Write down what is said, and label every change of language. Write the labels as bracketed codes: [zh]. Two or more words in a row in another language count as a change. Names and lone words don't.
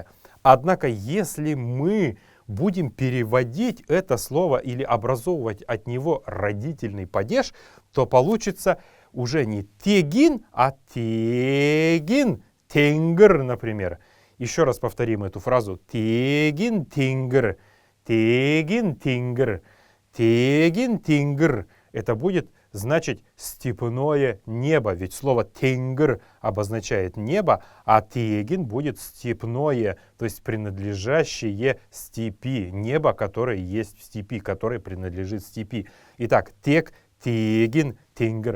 [ru] Однако, если мы будем переводить это слово или образовывать от него родительный падеж, то получится уже не «тегин», а «тегин», «тенгр», например. Еще раз повторим эту фразу. Тегин тингр, тегин тингр, тегин тингр. Это будет значить степное небо. Ведь слово тенгр обозначает небо, а тегин будет степное, то есть принадлежащее степи. Небо, которое есть в степи, которое принадлежит степи. Итак, тег, тегин, тингр.